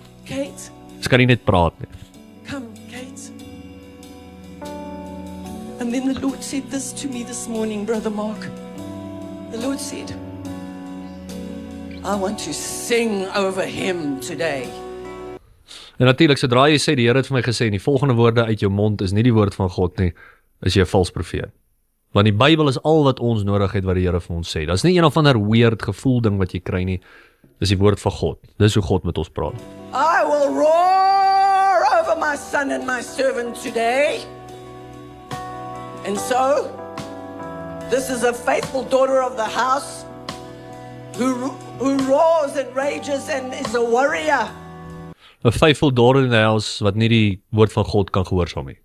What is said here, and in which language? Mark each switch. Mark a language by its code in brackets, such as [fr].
[en] Kate. [af] Sy kan nie net praat nie. [en] Come, Kate. And then the Lord said this to me this morning, Brother Mark. The Lord said, I want to sing over him today. [af] En natuurlik, sodra jy sê, die Here het vir my gesê, en die volgende woorde uit jou mond is nie die woord van God nie, is jy 'n vals profeet. Want die Bybel is al wat ons nodig het wat die Here vir ons sê. Dis nie een of ander weird gevoel ding wat jy kry nie. Dis die woord van God. Dis hoe God met ons praat. [en] I will roar over my son and my servant today. And so, this is a faithful daughter of the house who roars and rages and is a warrior. [af] 'n [en] faithful daughter in the house [af] wat nie die woord van God kan gehoorsaam nie.